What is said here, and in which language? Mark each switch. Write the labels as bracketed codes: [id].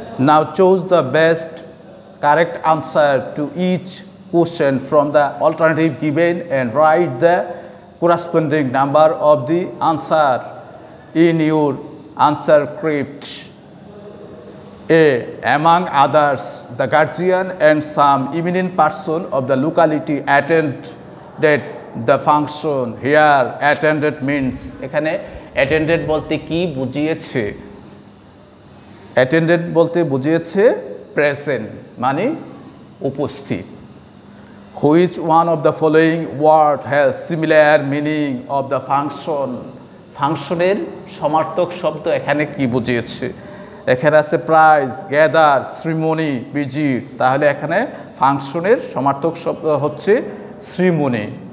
[en] Now choose the best correct answer to each question from the alternative given and write the corresponding number of the answer in your answer script. A. Among others, the guardian and some eminent person of the locality attended the function. Here, attended means [bn] এখানে attended বলতে কি বুঝিয়েছে? Attended বলতে বুঝিয়েছে present মানে উপস্থিত। [en] Which one of the following word has similar meaning of the function? [bn] ফাংশনের সমার্থক শব্দ এখানে কি বুঝিয়েছে? এখানে আছে প্রাইজ, গ্যাদার, শ্রীমণি, ভিজিট। তাহলে এখানে ফাংশনের সমার্থক শব্দ হচ্ছে শ্রীমণি।